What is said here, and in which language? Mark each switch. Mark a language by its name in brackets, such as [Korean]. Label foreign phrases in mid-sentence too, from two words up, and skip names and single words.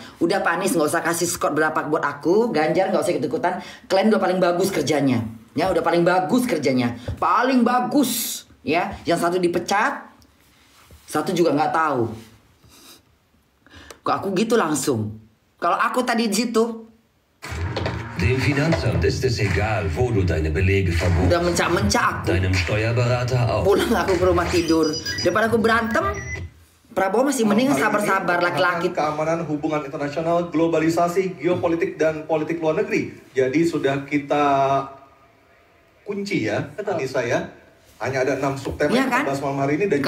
[Indonesian] Udah Pak Anies nggak usah kasih skor berapa buat aku. Ganjar nggak usah ikut-ikutan. Kalian udah paling bagus kerjanya. Ya udah paling bagus kerjanya. Paling bagus. Ya, yang satu dipecat. Satu juga nggak tahu. Kok aku gitu langsung. Kalau aku tadi di situ. [German] Dem Finanzamt ist es egal, wo du deine Belege verbuchst. [Indonesian] Udah mencak-mencak aku. [German] Deinem Steuerberater auch. [Indonesian] Pulang aku ke rumah tidur. Daripada aku berantem. Prabowo masih mending sabar-sabar laki-laki. Keamanan hubungan internasional, globalisasi, geopolitik dan politik luar negeri. Jadi sudah kita kunci ya, Anissa ya. Hanya ada 6 subtema yang kita bahas malam hari ini dan